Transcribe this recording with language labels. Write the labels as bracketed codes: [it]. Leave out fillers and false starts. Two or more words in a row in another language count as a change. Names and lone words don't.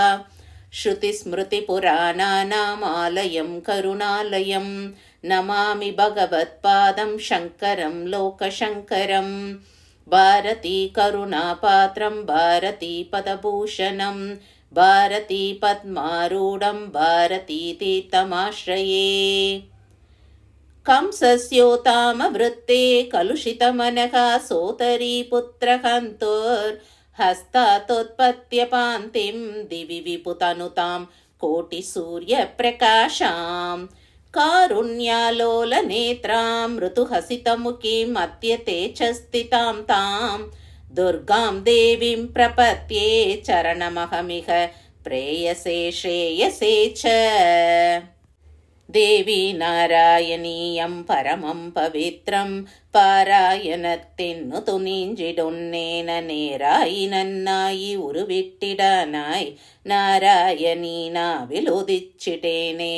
[sa] श्रुतिस्मृतिपुराणानामालयं करुणालयं नमामि भगवत्पादं शङ्करं लोकशङ्करं. भारती करुणापात्रं भारती पदभूषणं भारती पद्मारूढं भारती तीर्थमाश्रये. कंसस्योतामवृत्ते कलुषितमनः सोदरी पुत्रहन्तोर्हस्तातोत्पत्त्यपान्तिं दिवि विपुतनुतां कोटिसूर्यप्रकाशां. कारुण्यालोलनेत्रां ऋतुहसितमुखीम् अत्यते च स्थितां तां दुर्गां देवीं प्रपद्ये चरणमहमिह प्रेयसे श्रेयसे च. [ml] ദേവി നാരായണീയം പരമം പവിത്രം പാരായണത്തിനു തുനിഞ്ചിടുന്നേന നേരായി നന്നായി ഉരുവിട്ടിടാനായി നാരായണീ നാവിലുദിച്ചിട്ടേനേ.